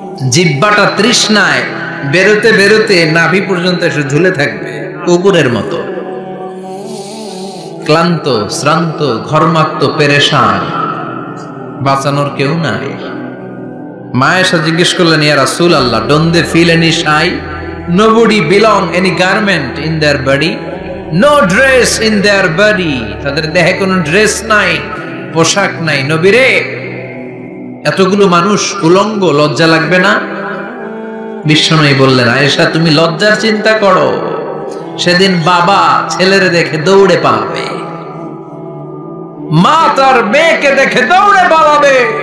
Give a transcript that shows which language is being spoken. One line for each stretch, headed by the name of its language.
Bangla: জিহ্বাটা তৃষ্ণায় বেরোতে বেরোতে নাভি পর্যন্ত এসে ঝুলে থাকবে কুকুরের মতো। ক্লান্ত, শ্রান্ত, ঘর্মাক্ত, পেরেশান, বাঁচানোর কেউ নাই। মা এসে জিজ্ঞেস করলেন, ইয়া রাসূলুল্লাহ,
English: don't they feel any shy? Nobody belong any garment in their body, no dress in their body.
Bangla: তাদের দেহে কোনো ড্রেস নাই, পোশাক নাই। নবী রে, এতগুলো মানুষ উলঙ্গ, লজ্জা লাগবে না? বিশ্বনবী বললেন, আয়েশা তুমি লজ্জার চিন্তা করো, সেদিন বাবা ছেলের দেখে দৌড়ে পালাবে, মা তার মেয়েকে দেখে দৌড়ে পালাবে।